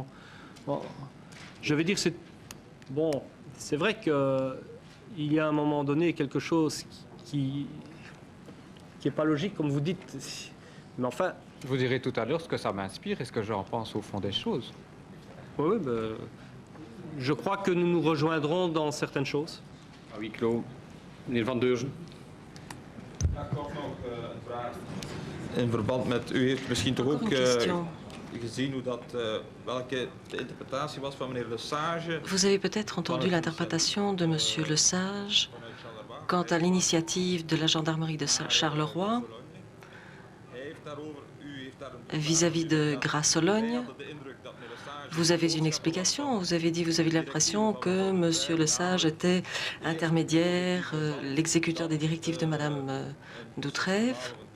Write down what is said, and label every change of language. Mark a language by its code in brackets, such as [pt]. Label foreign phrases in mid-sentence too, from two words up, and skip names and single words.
[fr] Bon, je vais dire, c'est vrai qu'il y a à un moment donné quelque chose qui n'est pas logique, comme vous dites. Mais enfin... Vous direz tout à l'heure ce que ça m'inspire et ce que j'en pense au fond des choses. Oui, ben, je crois que nous nous rejoindrons dans certaines choses. À huis clos. Meneer Van Deurzen. [nl] In verband met, u heeft misschien toch ook gezien hoe dat, welke de interpretatie was van meneer Lesage. [fr] Vous avez peut-être entendu l'interprétation de Monsieur Lesage quant à l'initiative de la gendarmerie de Charleroi vis-à-vis de Grasse-Sologne. Vous avez une explication, vous avez dit, vous avez l'impression que Monsieur Lesage était intermédiaire, l'exécuteur des directives de Madame Doutrève.